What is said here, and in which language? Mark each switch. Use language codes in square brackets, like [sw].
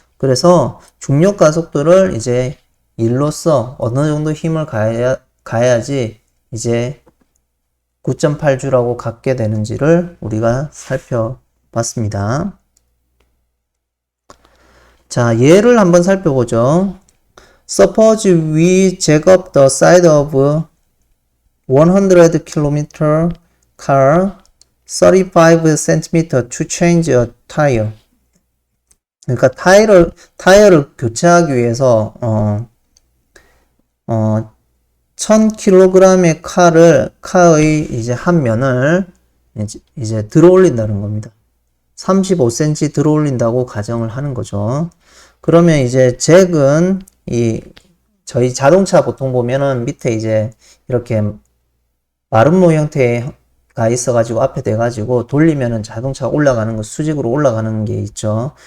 [ko] 그래서 중력 가속도를 이제 일로써 어느 정도 힘을 가해야지 이제 9.8주라고 갖게 되는지를 우리가 살펴봤습니다. 자, 예를 한번 살펴보죠. [en] Suppose we jack up the side of 100km car 35cm to change a tire. [ko] 그러니까 타이어를 교체하기 위해서 1000kg의 카의 이제 한 면을 이제 들어 올린다는 겁니다. 35cm 들어 올린다고 가정을 하는 거죠. 그러면 이제 잭은 저희 자동차 보통 보면은 밑에 이제 이렇게 마름모 형태가 있어가지고 앞에 대가지고 돌리면은 자동차가 올라가는 거, 수직으로 올라가는 게 있죠.